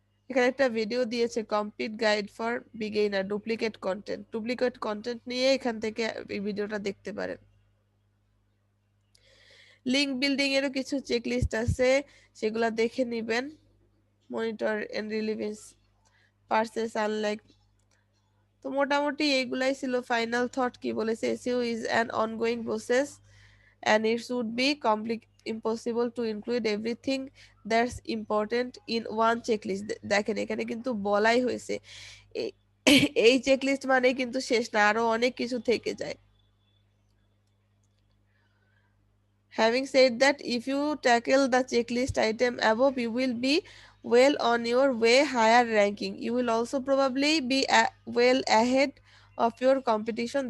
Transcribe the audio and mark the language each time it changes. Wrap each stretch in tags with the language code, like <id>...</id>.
<bn>এখানে একটা ভিডিও দিয়েছে complete guide for beginner duplicate content নিয়ে এখান থেকে এই ভিডিওটা দেখতে পারেন। লিংক বিল্ডিং এরও কিছু চেকলিস্ট আছে, সেগুলা দেখে নেবেন। Monitor and relevance purchase unlike. তো মোটামুটি এইগুলাই ছিল।</bn> <en>final thought</en> <bn>কি বলেছে,</bn> <en>SEO is an ongoing process and it should be impossible to include everything that's important in one checklist.</en> <bn>দেখেন এখানে কিন্তু বলাই হয়েছে এই চেকলিস্ট মানে কিন্তু শেষ না, আরো অনেক কিছু থেকে যায়।</bn> <en>Having said that, if you tackle the checklist item above, you will be well on your way higher ranking. You will also probably be well ahead of your competition.</en>